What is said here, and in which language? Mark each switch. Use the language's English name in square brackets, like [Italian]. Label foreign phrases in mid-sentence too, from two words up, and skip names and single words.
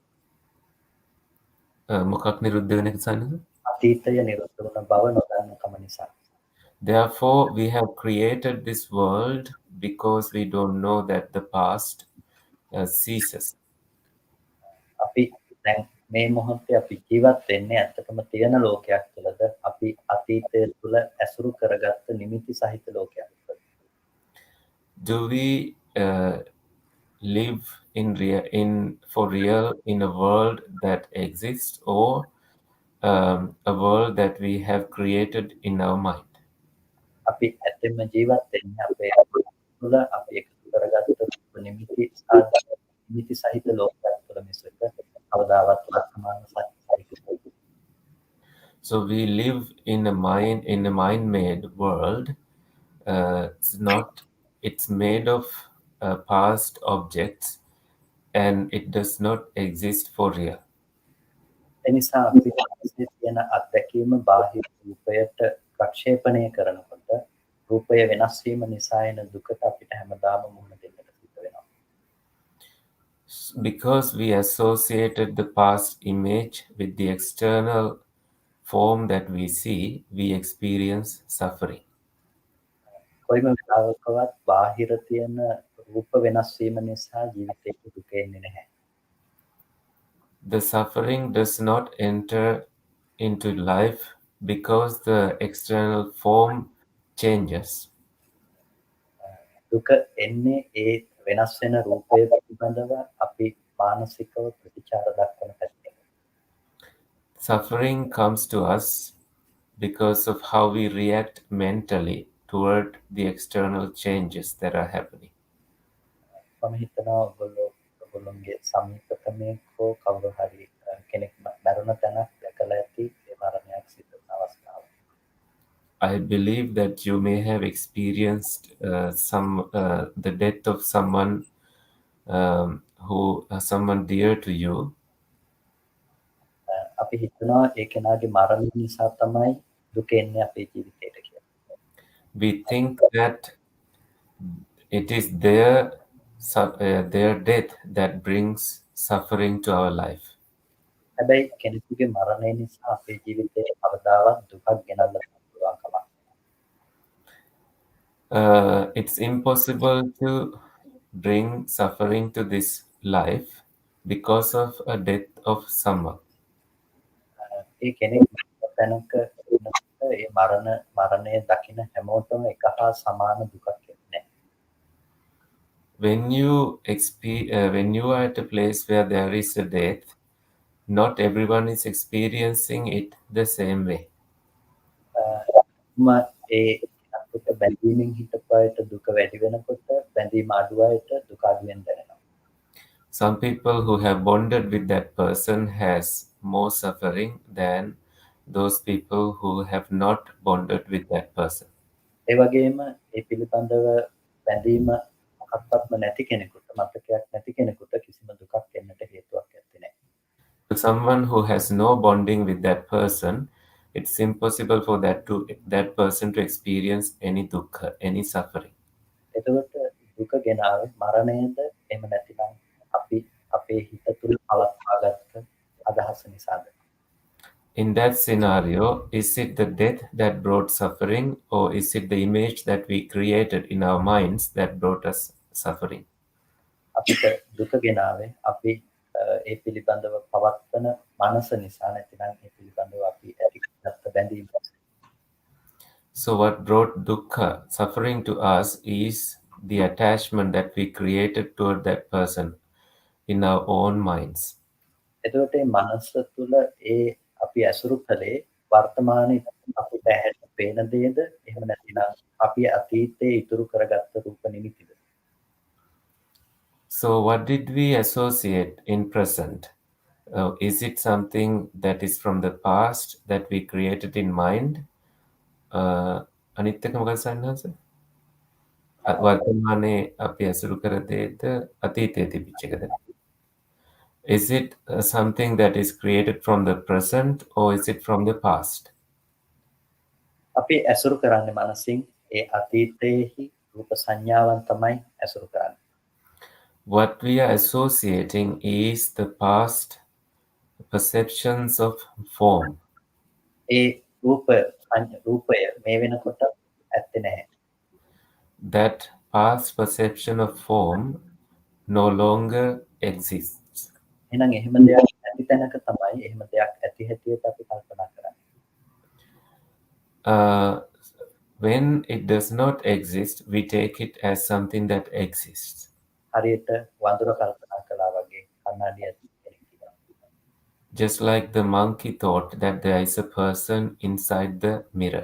[Sinhala] මොකක් නිරුද්ධ වෙන එකද? අතීතය නිරුද්ධ වුණ බව නොදන්නාකම නිසා. [English] Therefore, we have created this world because we don't know that the past ceases. [Sinhala] අපි දැන් මේ මොහොතේ අපි ජීවත් වෙන්නේ ඇත්තටම තියෙන ලෝකයක් තුළද අපි අතීතය තුළ ඇසුරු කරගත්ත නිමිති සහිත ලෝකයක් තුළ. [English] Do we live for real in a world that exists, or a world that we have created in our mind? [Sinhala] අපි ඇත්තෙන්ම ජීවත් වෙන්නේ අපේ තුළ අපි එකතු කරගත්ත නිමිති සහිත ලෝකයක් තුළ මිසක කවදාවත් වර්තමාන සත්‍යයක්. [English] So we live in a mind-made world. It's made of past objects, and it does not exist for real. [Sinhala] එනිසා අපි තියෙන අත්දැකීම බාහිර රූපයට ප්‍රක්ෂේපණය කරනකොට රූපය වෙනස් වීම නිසා එන දුකට අපිට හැමදාම මුහුණ දෙන්නට සිද්ධ වෙනවා. [English] Because we associated the past image with the external form that we see, we experience suffering. [Sinhala] කොයිම වෙලාවකවත් බාහිර තියෙන රූප වෙනස් වීම නිසා ජීවිතේට දුක එන්නේ නැහැ. [English] The suffering does not enter into life because the external form changes. [Sinhala] දුක එන්නේ ඒ වෙනස් වෙන රූපය පිළිබඳව අපි මානසිකව ප්‍රතිචාර දක්වන පැත්තෙන්. [English] Suffering comes to us because of how we react mentally toward the external changes that are happening. [Sinhala] මම හිතනවා ඔයගොල්ලෝගේ සමීපතමේ කවුරු හරි කෙනෙක් මරණ තැනක් දැකලා ඇති ඒ මරණයක් සිදු වෙන අවස්ථාව. [English] I believe that you may have experienced the death of someone someone dear to you. [Sinhala] අපි හිතනවා ඒ කෙනාගේ මරණය නිසා තමයි දුක එන්නේ අපේ ජීවිතේට කියලා. [English] We think that it is their death that brings suffering to our life. [Sinhala] හැබැයි කෙනෙකුගේ මරණය නිසා අපේ ජීවිතේ කවදාවත් දුකක් ගෙනල්ලා පුළුවන් කමක් නැහැ. [English] It's impossible to bring suffering to this life because of a death of someone. [Sinhala] ඒ කෙනෙක් තැනක ඉන්නකොට ඒ මරණය දකින හැමෝටම එක හා සමාන දුකක් එන්නේ නැහැ. [English] when when you are at a place where there is a death, not everyone is experiencing it the same way. [Sinhala] ඒ කෙනෙකුට බැඳීමෙන් හිටපු අයට දුක වැඩි වෙනකොට බැඳීම අඩු අයට දුක අඩුවෙන් දැනෙනවා. [English] Some people who have bonded with that person has more suffering than those people who have not bonded with that person. [Sinhala] ඒ වගේම ඒ පිළිබඳව බැඳීම මොකක්වත්ම නැති කෙනෙකුට මතකයක් නැති කෙනෙකුට කිසිම දුකක් එන්නට හේතුවක් නැත්තේ නෑ. [English] To someone who has no bonding with that person, it's impossible for that person to experience any dukkha, any suffering. [Sinhala] එතකොට දුක ගෙනාවේ මරණයද එහෙම නැතිනම් අපි අපේ හිත තුළ පවත්වාගත්ත අදහස නිසාද? [English] In that scenario, is it the death that brought suffering, or is it the image that we created in our minds that brought us suffering? [Sinhala] අපිට දුක ගෙනාවේ අපි ඒ පිළිබඳව පවත්වන මනස නිසා නැතිනම් ඒ පිළිබඳව අපි ඇති කරගත්ත බැඳීම. [English] So what brought dukkha, suffering to us is the attachment that we created toward that person in our own minds. [Sinhala] එතකොට මේ මනස තුළ ඒ අපි ඇසුරු කළේ වර්තමානයේ අපිට ඇහැට පේන දේද එහෙම නැතිනම් අපි අතීතයේ ඉතුරු කරගත්ත රූප නිමිතිද? [English] So what did we associate in present? Is it something that is from the past that we created in mind? [Sinhala] අනිත් එක මොකක්ද සන්නහස? වර්තමානයේ අපි ඇසුරු කර දේද අතීතයේ තිබිච්ච එකද? [English] Is it something that is created from the present, or is it from the past? [Sinhala] අපි ඇසුරු කරන්නේ මනසින් ඒ අතීතයේහි රූප සංඥාවන් තමයි ඇසුරු කරන්නේ. [English] What we are associating is the past perceptions of form. [Sinhala] ඒ රූපය මේ වෙනකොට ඇත්තේ නැහැ. [English] That past perception of form no longer exists. [Sinhala] එහෙනම් එහෙම දෙයක් නැති තැනක තමයි එහෙම දෙයක් ඇති හැටියට අපි කල්පනා කරන්නේ. [English] When it does not exist, we take it as something that exists. [Sinhala] හරියට වඳුර කල්පනා කළා වගේ කන්නඩිය ඇති කෙනෙක් ඉන්නවා. [English] Just like the monkey thought that there is a person inside the mirror.